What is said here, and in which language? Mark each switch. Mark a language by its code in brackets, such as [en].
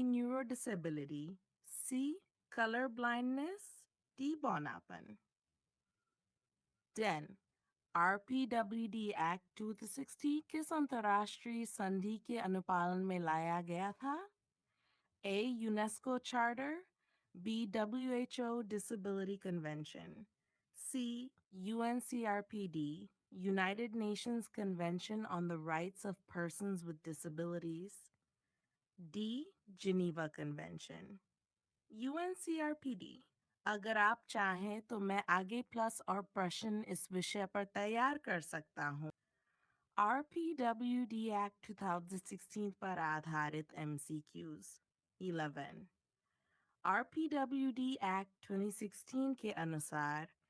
[en] Neurodisability, C. Color blindness, D. बौनापन। 10. [hi] RPWD act 2060 किस अंतर्राष्ट्रीय संधि के अनुपालन में लाया गया था? [en] A. UNESCO Charter, B. WHO Disability Convention, C. UNCRPD, United Nations Convention on the Rights of Persons with Disabilities, D. Geneva Convention. UNCRPD। [hi] अगर आप चाहें तो मैं आगे प्लस और प्रश्न इस विषय पर तैयार कर सकता हूँ। RPWD एक्ट 2016 पर आधारित MCQs 11. RPWD एक्ट 2016 के अनुसार